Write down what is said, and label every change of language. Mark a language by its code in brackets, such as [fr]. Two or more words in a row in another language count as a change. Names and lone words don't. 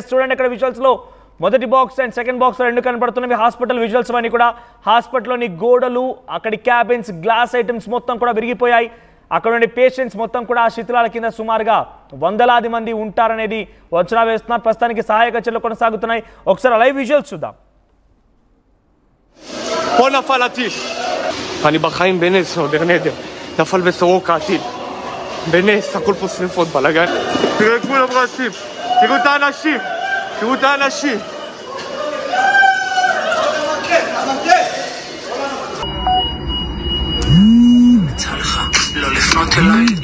[te] చూడండి, ఇక్కడ విజువల్స్లో మొదటి [en] box and second box [te] రెండు కనబడుతున్నవి [en] hospital visuals [te] అన్నీ కూడా. హాస్పిటల్లోని గోడలు, అక్కడి క్యాబిన్స్, [en] glass items [te] మొత్తం కూడా విరిగిపోయాయి. అక్కడ ఉండే పేషెంట్స్ మొత్తం కూడా ఆ శిథిలాల కింద సుమారుగా వందలాది మంది ఉంటారనేది అంచనా వేస్తున్నారు. ప్రస్తుతానికి సహాయక చర్యలు కొనసాగుతున్నాయి. ఒకసారి [en] live visuals [te] చూద్దాం. [he] פה נפל הטיל. אני בחיים בנס, עוד נדר. נפל בסורוקה הטיל. בנס, הכל פה שריפות, בלגן. תראו את כולם רצים. תראו את האנשים. תראו את האנשים. יצא לך לא לפנות אליי.